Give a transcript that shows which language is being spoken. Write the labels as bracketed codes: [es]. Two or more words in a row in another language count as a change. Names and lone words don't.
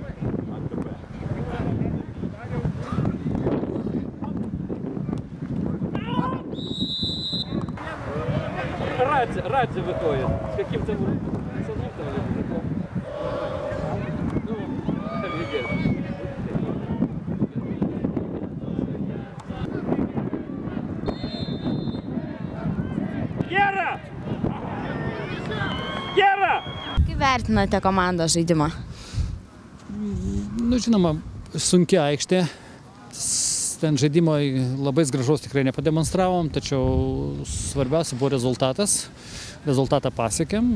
[ru] Радзе выходит с каким-то мужиком. Ну, видишь. Гера! [lt] Kaip vertinate komandos žaidimą? Nu, žinoma, sunki aikštė. Ten žaidimo labai gražaus tikrai nepademonstravom, tačiau svarbiausia buvo rezultatas. Rezultatą pasiekėm.